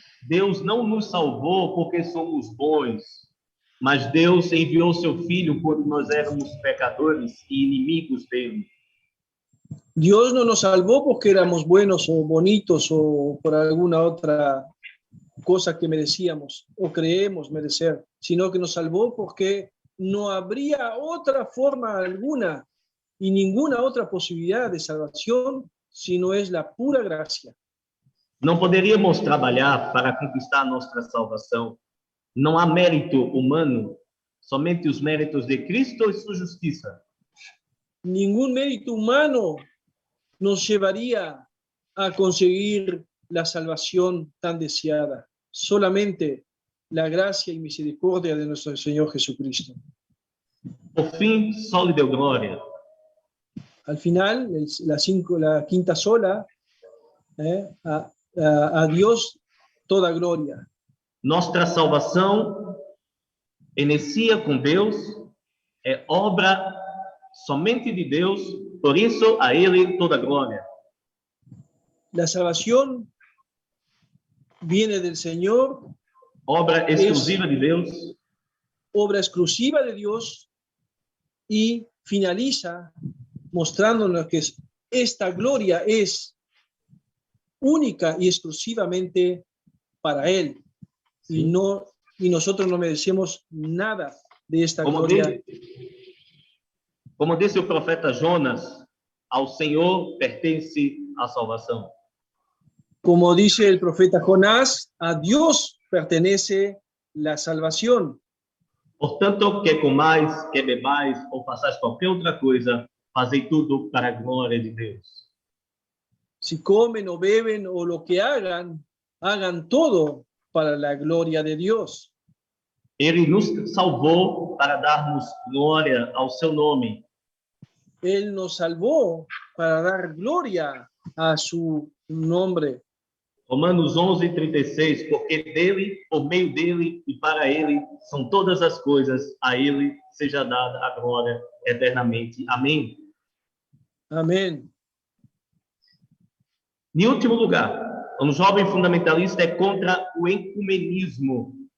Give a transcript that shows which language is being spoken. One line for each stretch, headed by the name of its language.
Portuguese: Deus não nos salvou porque somos bons, mas Deus enviou seu Filho quando nós éramos pecadores e inimigos dele.
Spanish: Dios no nos salvó porque éramos buenos o bonitos o por alguna otra cosa que merecíamos o creemos merecer, sino que nos salvó porque no habría otra forma alguna y ninguna otra posibilidad de salvación si no es la pura gracia.
Portuguese: Não poderíamos trabalhar para conquistar nossa salvação. Não há mérito humano, somente os méritos de Cristo e sua justiça.
Spanish: Ningún mérito humano nos llevaría a conseguir la salvación tan deseada. Solamente la gracia y misericordia de nuestro Señor Jesucristo.
Portuguese: Por fim, só lhe deu glória.
Spanish: Al final, la quinta sola, a Dios toda gloria.
Portuguese: Nossa salvação inicia com Deus, é obra somente de Deus, por isso a Ele toda glória.
Spanish: La salvación viene del Señor,
Portuguese: Obra exclusiva de Deus,
Spanish: obra exclusiva de Dios, y finaliza mostrándonos que esta gloria es única y exclusivamente para Él. Sí. Y nosotros no merecemos nada de esta gloria.
Portuguese: Como disse o profeta Jonas, ao Senhor pertence a salvação.
Spanish: Como dice el profeta Jonás, a Dios pertenece la salvación.
Portuguese: Portanto, quer comais, quer bebais ou façais qualquer outra coisa, fazei tudo para a glória de Deus.
Spanish: Si comen o beben o lo que hagan, hagan todo para la gloria de Dios.
Portuguese: Ele nos salvou para darmos glória ao seu nome.
Spanish: Él nos salvó para dar gloria a su nombre.
Portuguese: Romanos 11:36, porque dele, por meio dele e para ele são todas as coisas, a ele seja dada a glória eternamente. Amém. Amém. Em último lugar, um jovem fundamentalista é contra o ecumenismo.